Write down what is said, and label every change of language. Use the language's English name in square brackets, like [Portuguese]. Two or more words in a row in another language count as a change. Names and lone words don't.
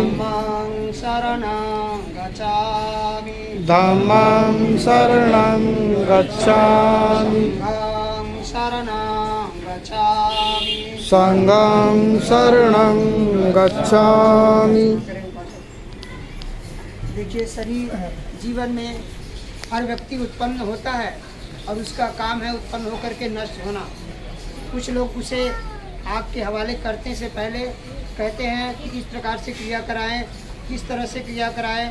[Pali] धम्मं शरणं गच्छामि। धम्मं शरणं गच्छामि। संघं शरणं गच्छामि। संघं शरणं गच्छामि। [Hindi] देखिए, शरीर जीवन में हर व्यक्ति उत्पन्न होता है और उसका काम है उत्पन्न होकर के नष्ट होना। कुछ लोग उसे आग के हवाले करने से पहले कहते हैं कि किस प्रकार से क्रिया कराएं, किस तरह से क्रिया कराएं।